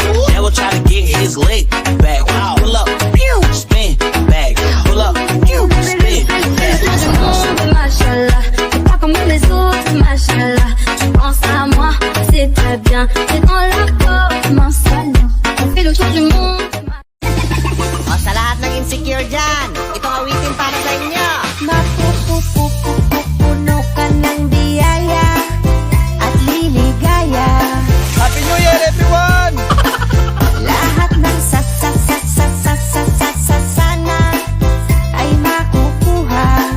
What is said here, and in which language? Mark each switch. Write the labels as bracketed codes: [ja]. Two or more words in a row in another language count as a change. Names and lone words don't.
[en] Never try to get his leg back. Pull up, spin back. Pull up, spin back. [fr] Mashallah, c'est pas comme les autres, mashallah. Tu penses à moi, c'est très bien. C'est dans la peau, mashallah. On fait le tour du monde. [tl] O sa lahat ng insecure dyan, itong awitin para sa inyo. Mapupuno ka ng biyaya at liligaya. [en] Happy New Year, everyone! [tl] Lahat ng sana ay makukuha.